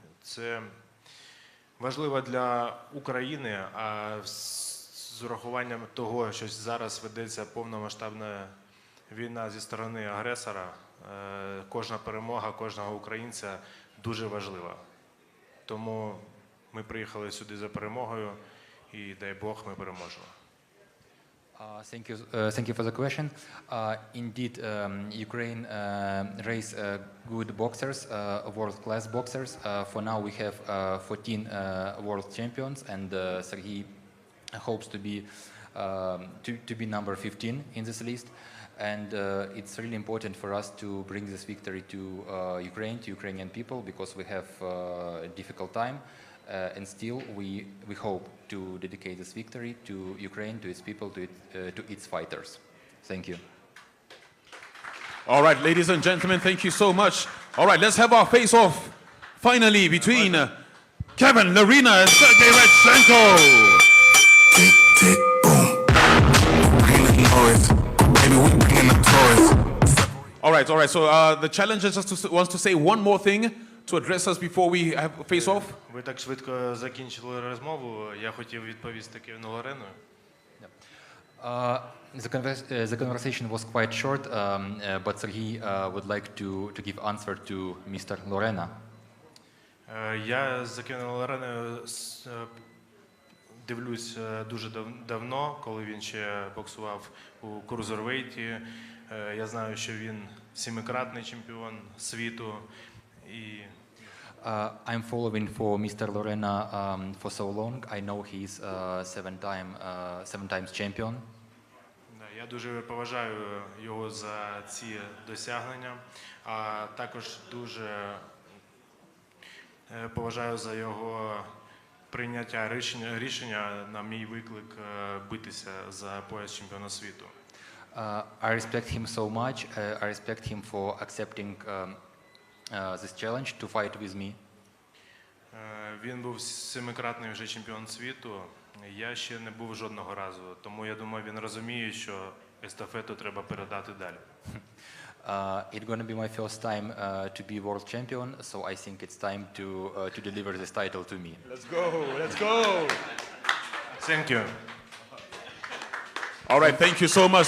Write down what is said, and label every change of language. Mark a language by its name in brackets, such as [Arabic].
[Ukrainian] Це важливо для України, а з урахуванням того, що зараз ведеться повномасштабна війна зі сторони агресора, кожна перемога кожного українця дуже важлива. Тому ми приїхали сюди за перемогою і, дай Бог, ми переможемо. [English] Thank you for the question. Indeed, Ukraine raise good boxers, world-class boxers. For now, we have 14 world champions, and Serhiy hopes to be number 15 in this list. And it's really important for us to bring this victory to Ukraine, to Ukrainian people, because we have a difficult time. And still, we hope to dedicate this victory to Ukraine, to its people, to its fighters. Thank you. All right, ladies and gentlemen, thank you so much. All right, let's have our face-off finally between Kevin, Lerena, and Serhiy Radchenko. Tick, tick, boom. Bring the noise. Baby, we bringing the toys. All right. So the challenger wants to say one more thing to address us before we have face-off. [Ukrainian] Ви так швидко закінчили розмову. Я хотів відповісти Кевіну Лореною. [English] The conversation was quite short, but Serhiy would like to give answer to Mr. Lerena. [Ukrainian] Я за Кевіном Лореною дивлюсь дуже давно, коли він ще боксував у крузервейті. Я знаю, що він семикратний чемпіон світу. [English] I'm following for Mr. Lerena for so long. I know he's seven times champion. [Ukrainian] Я дуже поважаю його за ці досягнення, а також дуже поважаю за його прийняття рішення на мій виклик битися за пояс чемпіона світу. [English] I respect him so much. I respect him for accepting this challenge to fight with me. [Ukrainian] Він був семикратний вже чемпіон світу. Я ще не був жодного разу, тому я думаю, він розуміє, що естафету треба передати далі. [English] It's going to be my first time to be world champion, so I think it's time to deliver this title to me. Let's go. Thank you. All right, thank you so much.